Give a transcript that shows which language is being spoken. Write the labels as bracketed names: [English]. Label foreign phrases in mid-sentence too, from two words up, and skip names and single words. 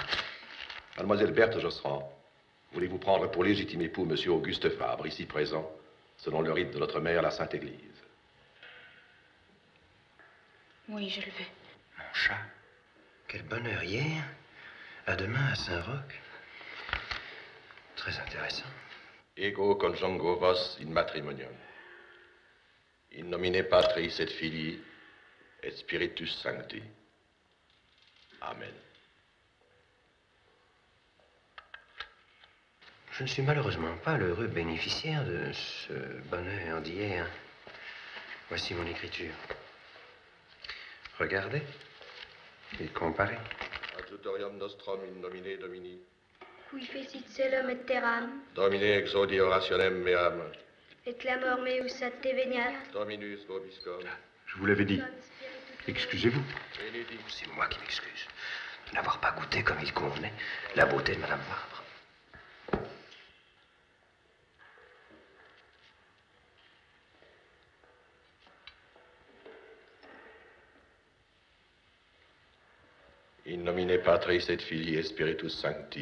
[French] Mademoiselle Berthe Josserand, voulez-vous prendre pour légitime époux monsieur Auguste Fabre, ici présent, selon le rite de notre mère, la Sainte Église? Oui, je le veux. Mon chat, quel bonheur hier. À demain à Saint-Roch. Très intéressant. [Latin] Ego conjugo vos in matrimonium. In nomine Patris et Filii et Spiritus Sancti. Amen. [French] Je ne suis malheureusement pas l'heureux bénéficiaire de ce bonheur d'hier. Voici mon écriture. Regardez et comparez. [Latin] Adjutorium nostrum in nomine Domini. Qui fecit celum et terram, Domine exaudi orationem meam. et clamor meus ad te veniat. Dominus vobiscum. [French] Je vous l'avais dit. Excusez-vous. C'est moi qui m'excuse de n'avoir pas goûté comme il convenait la beauté de Madame Fabre. [Latin] In nomine Patris et Filii et Spiritus Sancti.